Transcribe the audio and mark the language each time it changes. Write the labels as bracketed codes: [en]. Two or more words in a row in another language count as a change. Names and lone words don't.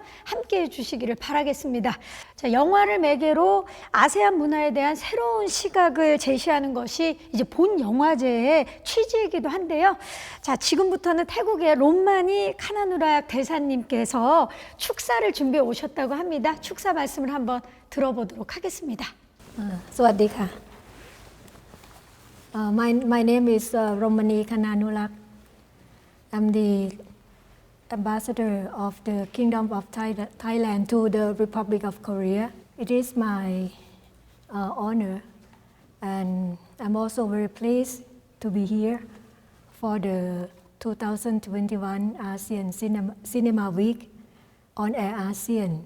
[ko] 함께 해 주시기를 바라겠습니다. 자, 영화를 매개로 아세안 문화에 대한 새로운 시각을 제시하는 것이 이제 본 영화제의 취지이기도 한데요. 자, 지금부터는 태국의 롬마니 카나누락 대사님께서 축사를 준비해 오셨다고 합니다. 축사 말씀을 한번 들어보도록 하겠습니다. [en] สวัสดีค่ะ My name is Romani Kananurak. I'm the ambassador of the Kingdom of Thailand to the Republic of Korea. It is my honor, and I'm also very pleased to be here for the 2021 ASEAN Cinema Week on Air ASEAN.